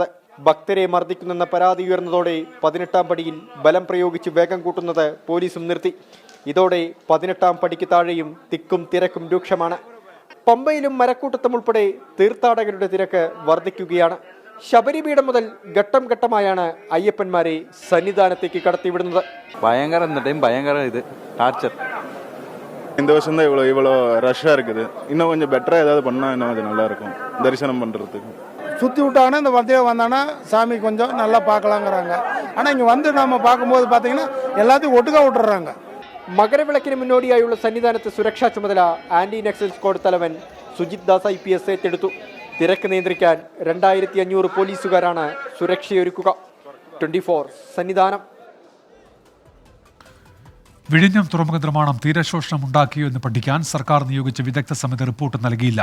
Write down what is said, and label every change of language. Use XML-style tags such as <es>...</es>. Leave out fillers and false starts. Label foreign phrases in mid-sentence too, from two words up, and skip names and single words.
<ml>ഭക്തരെ മർദ്ദിക്കുന്നെന്ന പരാതി ഉയർന്നതോടെ 18-ാം പടിയിൽ ബലം പ്രയോഗിച്ച് വേഗം കൂട്ടുന്നത് പോലീസും നിർത്തി. ഇതോടെ 18-ാം പടിക്ക് താഴെയും തിക്കും തിരക്കും രൂക്ഷമാണ്. പമ്പയിലും മരക്കൂട്ടത്തും ഉൾപ്പെടെ തീർത്ഥാടകരുടെ തിരക്ക് വർദ്ധിക്കുകയാണ്. ശബരിപീഠം മുതൽ ഘട്ടം ഘട്ടമായാണ് അയ്യപ്പന്മാരെ സന്നിധാനത്തേക്ക് കടത്തിവിടുന്നത്.</ml> <ta>பயங்கர இது டார்ச்சர். இந்த வருஷம் தான் இவ்வளோ ரஷ்ஷாக இருக்குது. இன்னும் கொஞ்சம் பெட்டராக ஏதாவது பண்ணால் இன்னும் கொஞ்சம் நல்லாயிருக்கும் தரிசனம் பண்ணுறதுக்கு. சுற்றி விட்டாங்கன்னா இந்த வண்டியை வந்தானா சாமி கொஞ்சம் நல்லா பார்க்கலாங்கிறாங்க. ஆனால் இங்கே வந்து நம்ம பார்க்கும்போது பார்த்தீங்கன்னா எல்லாத்தையும் ஒட்டுக்கா விட்டுறாங்க.</ta> <ml>മകരവിളക്കിന് മുന്നോടിയായുള്ള സന്നിധാനത്ത് സുരക്ഷാ ചുമതല ആന്റി നക്സൽ സ്ക്വാഡ് തലവൻ സുജിത് ദാസ് IPS ഏറ്റെടുത്തു. തിരക്ക് നിയന്ത്രിക്കാൻ 2500 പോലീസുകാരാണ് സുരക്ഷയൊരുക്കുക. 24 സന്നിധാനം. വിഴിഞ്ഞം തുറമുഖ നിർമ്മാണം തീരശോഷണം ഉണ്ടാക്കിയോ എന്ന് പഠിക്കാൻ സർക്കാർ നിയോഗിച്ച വിദഗ്ധ സമിതി റിപ്പോർട്ട് നൽകിയില്ല.</ml>